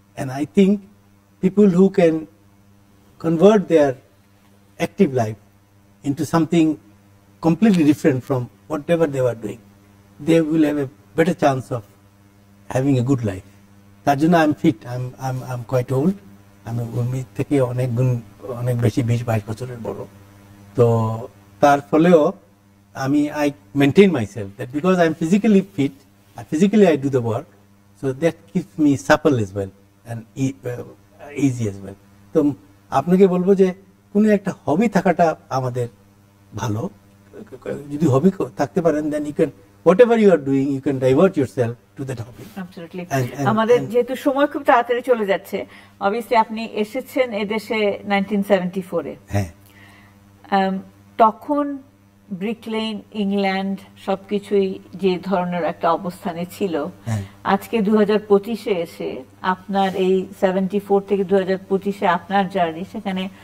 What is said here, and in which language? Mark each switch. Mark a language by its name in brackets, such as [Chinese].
[English] And I think people who can convert their active life into something completely different from whatever they were doing, they will have a better chance of having a good life. [Bangla] তার জন্য [English] I am fit, I am quite old, [Bangla] আমি উর্মি থেকে অনেক বেশি 20-22 বছরের বড়। তো তার ফলেও আমি [English] I maintain myself that because I am physically fit, physically I do the work, so that keeps me supple as well and easy as well. [Bangla] তো আপনাকে বলবো যে কোনো একটা হবি থাকাটা আমাদের ভালো। যদি হবি থাকতে পারেন, [English] then you can, whatever you are doing, you can divert yourself to that hobby. Absolutely. [Bangla] আমাদের যেহেতু সময় খুব তাড়াতাড়ি চলে যাচ্ছে, obviously আপনি এসেছেন এদেশে 1974 এ। হ্যাঁ। তখন ব্রিকলেন, ইংল্যান্ড সবকিছুই যে ধরনের একটা অবস্থানে ছিল, আজকে 2025-এ এসে আপনার এই 74 থেকে 2025-এ আপনার জার্নি, সেখানে